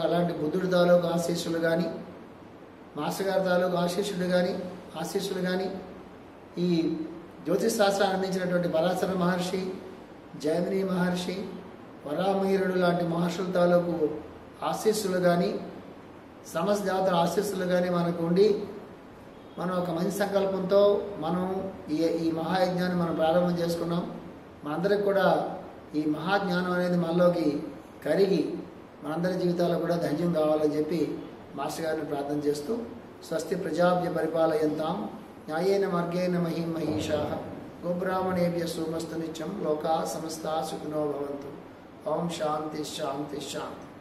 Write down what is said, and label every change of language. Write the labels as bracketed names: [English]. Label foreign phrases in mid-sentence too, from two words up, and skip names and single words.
[Telugu] అలాంటి బుద్ధుడి తాలూకు ఆశీస్సులు కానీ, మాస్టర్ గారి తాలూకు ఆశీస్సులు కానీ, ఈ జ్యోతిష్ శాస్త్రాన్ని అందించినటువంటి పరాశర మహర్షి, జైమిని మహర్షి, వరామహీరుడు లాంటి మహర్షుల తాలూకు ఆశీస్సులు కానీ సమస్త జాతుల ఆశీస్సులు కానీ మనకు ఉండి మనం ఒక మంచి సంకల్పంతో మనం ఈ మహాయజ్ఞాన్ని మనం ప్రారంభం చేసుకున్నాం. మనందరికి కూడా ఈ మహాజ్ఞానం అనేది మనలోకి కరిగి మనందరి జీవితాల్లో కూడా ధైర్యం కావాలని చెప్పి మాస్టర్ గారిని ప్రార్థన చేస్తూ [Sanskrit] స్వస్తి ప్రజాభ్య పరిపాలయంతాం న్యాయేన మార్గేణ మహిం మహిషాః గోబ్రాహ్మణేభ్య సోమస్తు నిత్యం లోకా సమస్తా సుఖినో భవంతు. ఓం శాంతి శాంతి శాంతి.